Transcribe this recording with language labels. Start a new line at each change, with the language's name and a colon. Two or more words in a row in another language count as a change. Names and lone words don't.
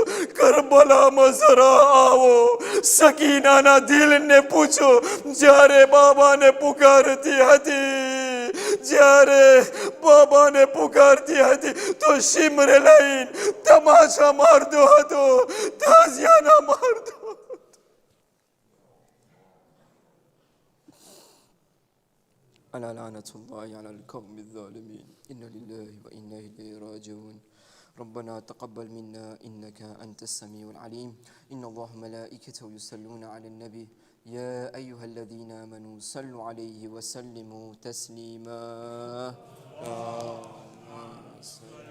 Gujarati: કરબલામાં જરા આવો, સકીનાના દિલને પૂછો જ્યારે બાબાને પુકારતી હતી, જ્યારે બાબાને પુકારતી હતી તો શિમરે લઈને તમાશા મારતો હતો, તાજિયાના મારતો.
Arabic: ألا لعنة الله على القوم الظالمين إن لله وإنا إليه راجعون ربنا تقبل منا إنك أنت السميع العليم إن الله ملائكته يصلون على النبي يا أيها الذين آمنوا صلوا عليه وسلموا تسليما.